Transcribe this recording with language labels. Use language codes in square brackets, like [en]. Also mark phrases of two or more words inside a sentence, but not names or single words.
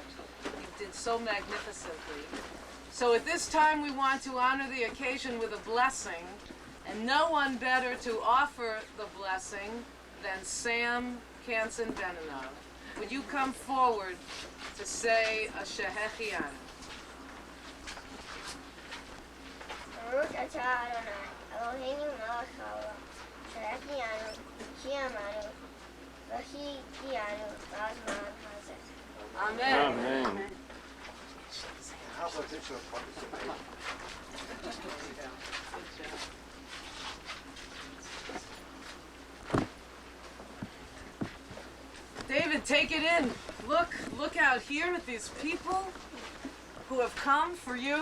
[en] He did so magnificently. So at this time we want to honor the occasion with a blessing, and no one better to offer the blessing than Sam Kansen-Beninav. Would you come forward to say a Shehechianu? [he] ברוך אתה אדוני, אלוהינו מלך העולם, שהחיינו, וקיימנו, והגיענו לזמן הזה. Amen. Amen. [en] How's a picture of participation? David, take it in. Look out here at these people who have come for you.